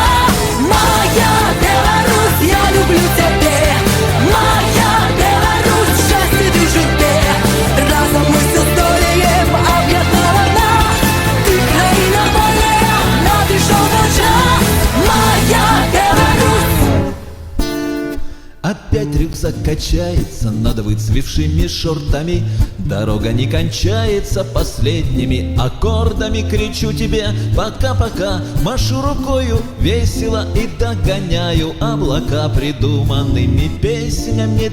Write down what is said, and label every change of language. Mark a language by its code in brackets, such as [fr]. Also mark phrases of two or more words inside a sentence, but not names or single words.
[be] Моя Беларусь, я люблю цябе. Моя Беларусь, шчасце ды ў журбе. Разом мы все здолеем, об'яднала нас. Ты краіна вольная, надышоў твой час. Моя Беларусь. [ru] Опять рюкзак качается над выцвевшими шортами. Дорога не кончается последними аккордами. Кричу тебе пока-пока, машу рукою весело и догоняю облака придуманными песнями.